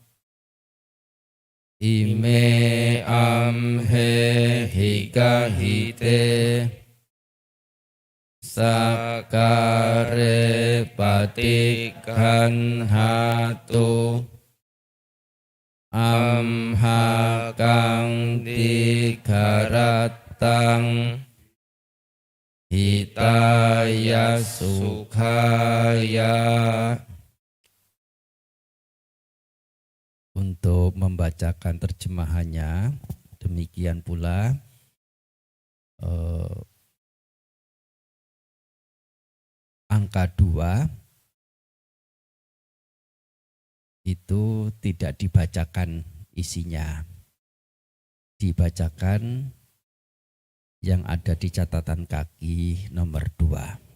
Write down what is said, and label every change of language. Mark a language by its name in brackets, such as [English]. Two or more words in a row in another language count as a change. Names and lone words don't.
[Pali] ime amhe higahite sakkare patikhanhatu amhakang dikaratang hitaya sukhaya. [Indonesian] Untuk membacakan terjemahannya demikian pula angka 2 itu tidak dibacakan isinya, dibacakan yang ada di catatan kaki nomor 2.